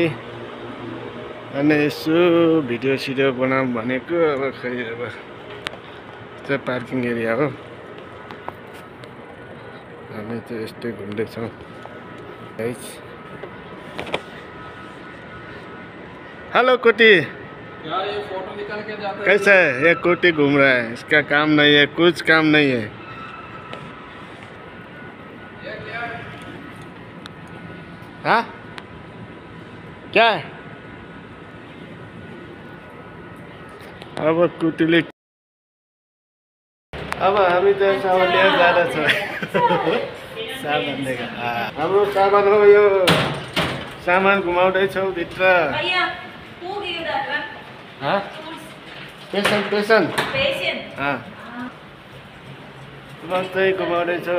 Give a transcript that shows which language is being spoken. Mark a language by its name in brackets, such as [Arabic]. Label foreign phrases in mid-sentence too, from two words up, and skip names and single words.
[Nepali] अनि यसो भिडियो सिडियो बनाऊँ भनेको अब खै अब चाहिँ [English] parking area [Nepali] हो। हामी चाहिँ यस्तै घुम्दैछौँ गाइस। हेलो कोटी, [Hindi] क्या ये फोटो निकाल के जाता है? कैसा है? ये कोटी घूम रहा है, इसका काम नहीं है, कुछ काम नहीं है। ये क्या है? हाँ क्या है? [Nepali] अब कुटीले अब हामी चाहिँ सामान लिएर जाँदैछौँ। सामान लिएर हाम्रो सामान हो यो। सामान घुमाउँदैछौँ भित्र। पेसेन्ट बस्दै घुमाउँदैछौँ।